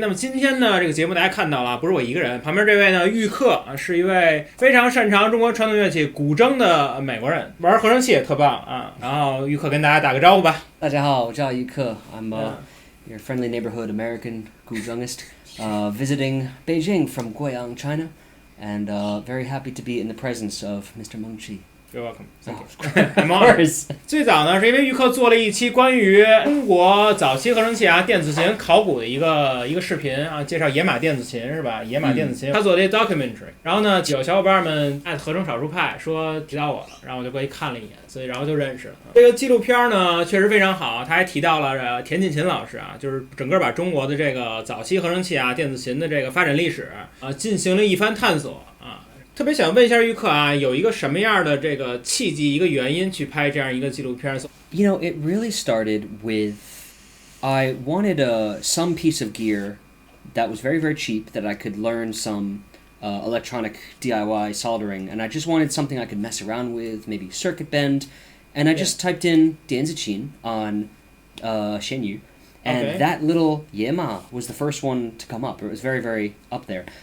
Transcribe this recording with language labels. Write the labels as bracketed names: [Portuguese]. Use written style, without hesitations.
[Chinese] 那么今天呢，这个节目大家看到了，不是我一个人，旁边这位呢，玉克是一位非常擅长中国传统乐器古筝的美国人，玩合成器也特棒啊。然后玉克跟大家打个招呼吧。大家好，我叫玉克 [English] I'm your friendly neighborhood American Guzhengist, visiting Beijing from Guiyang, China, and very happy to be in the presence of Mr. Meng Qi.You're welcome. Thank you. I'm honored. [Chinese] 最早呢，是因为玉克做了一期关于中国早期合成器电子琴考古的一个视频啊，介绍野马电子琴是吧？野马电子琴，他做的 documentary。然后呢，有小伙伴们爱合成少数派说提到我了，然后我就过去看了一眼，所以然后就认识了。这个纪录片呢，确实非常好，他还提到了田进勤老师啊，就是整个把中国的这个早期合成器电子琴的这个发展历史进行了一番探索啊。特别想问一下玉克啊，有一个什么样的这个契机，一个原因去拍这样一个纪录片 [English] You know, it really started with I wanted some piece of gear that was very, very cheap that I could learn some electronic DIY soldering, and I just wanted something I could mess around with, maybe circuit bend, and I just typed in 电子琴 on Xianyu, and that little Yema was the first one to come up. It was very, very up there.